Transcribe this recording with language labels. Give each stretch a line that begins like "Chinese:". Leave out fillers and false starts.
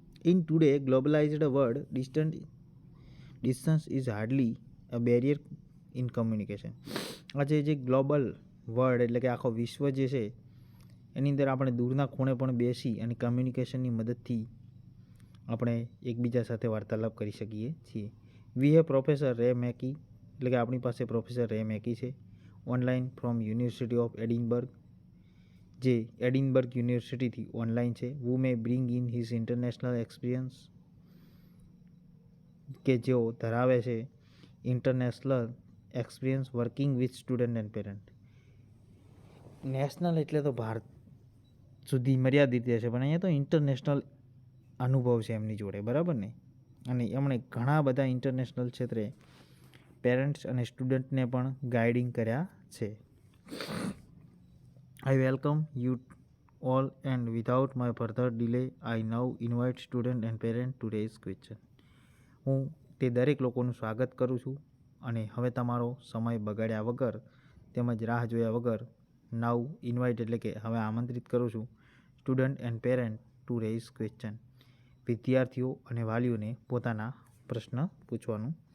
English: In today globalized world, distance is hardly a barrier in communication.
Gujarati: આજે જે global world એટલે કે આખો વિશ્વ જે છે એની અંદર આપણે દૂરના ખૂણે પણ બેસી અને કમ્યુનિકેશનની મદદથી આપણે એકબીજા સાથે વાર્તાલાપ કરી શકીએ છીએ.
English: we have
Gujarati: પ્રોફેસર રે મેકી એટલે કે આપણી પાસે પ્રોફેસર રે મેકી છે
English: online from university of
Gujarati: Edinburgh, જે એડિનબર્ગ યુનિવર્સિટીથી ઓનલાઈન છે.
English: who may bring in his international experience,
Gujarati: કે જેઓ ધરાવે છે
English: International experience working with student and parent.
Gujarati: National એટલે તો ભારત સુધી મર્યાદિત છે, પણ અહીંયા તો ઇન્ટરનેશનલ અનુભવ છે એમની જોડે, બરાબર ને. અને એમણે ઘણા બધા ઇન્ટરનેશનલ ક્ષેત્રે પેરેન્ટ્સ અને સ્ટુડન્ટને પણ ગાઈડિંગ કર્યા છે.
English: I welcome you all and without my further delay, I now invite student and parent to raise question.
Gujarati: હું તે દરેક લોકોનું સ્વાગત કરું છું અને હવે તમારો સમય બગાડ્યા વગર તેમજ રાહ જોયા વગર
English: now invite
Gujarati: એટલે કે હવે આમંત્રિત કરું છું
English: Student and parent to raise question.
Gujarati: વિદ્યાર્થીઓ અને વાલીઓને પોતાના પ્રશ્ન પૂછવાનું.